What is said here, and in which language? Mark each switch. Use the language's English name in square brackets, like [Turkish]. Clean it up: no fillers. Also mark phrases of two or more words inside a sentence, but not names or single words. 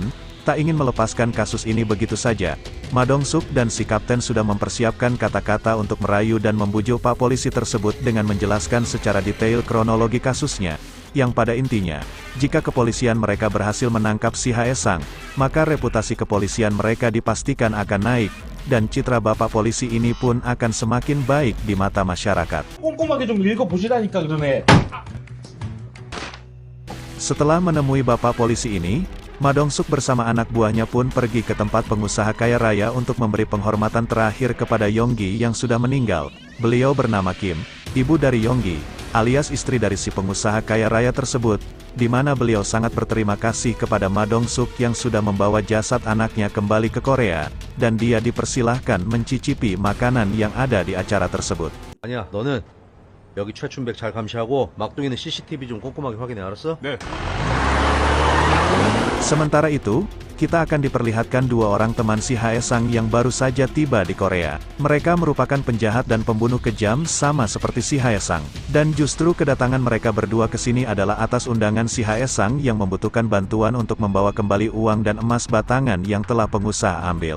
[Indonesian] Tak ingin melepaskan kasus ini begitu saja, Ma Dong-suk dan si kapten sudah mempersiapkan kata-kata untuk merayu dan membujuk Pak Polisi tersebut dengan menjelaskan secara detail kronologi kasusnya, yang pada intinya, jika kepolisian mereka berhasil menangkap si Haesang, maka reputasi kepolisian mereka dipastikan akan naik, dan citra Bapak Polisi ini pun akan semakin baik di mata masyarakat. [Korean] 꼼꼼하게 좀 읽어보시라니까 그러네. [Indonesian] Setelah menemui Bapak Polisi ini, Ma Dong-suk bersama anak buahnya pun pergi ke tempat pengusaha kaya raya untuk memberi penghormatan terakhir kepada Yonggi yang sudah meninggal. Beliau bernama Kim, ibu dari Yonggi, alias istri dari si pengusaha kaya raya tersebut, di mana beliau sangat berterima kasih kepada Ma Dong-suk yang sudah membawa jasad anaknya kembali ke Korea, dan dia dipersilahkan mencicipi makanan yang ada di acara tersebut. [Korean] 아니야, 너는 여기 최춘백 잘 감시하고 막둥이는 CCTV 좀 꼼꼼하게 확인해, 알았어? 네. [Indonesian] Sementara itu, kita akan diperlihatkan dua orang teman si Haesang yang baru saja tiba di Korea. Mereka merupakan penjahat dan pembunuh kejam sama seperti si Haesang. Dan justru kedatangan mereka berdua ke sini adalah atas undangan si Haesang yang membutuhkan bantuan untuk membawa kembali uang dan emas batangan yang telah pengusaha ambil.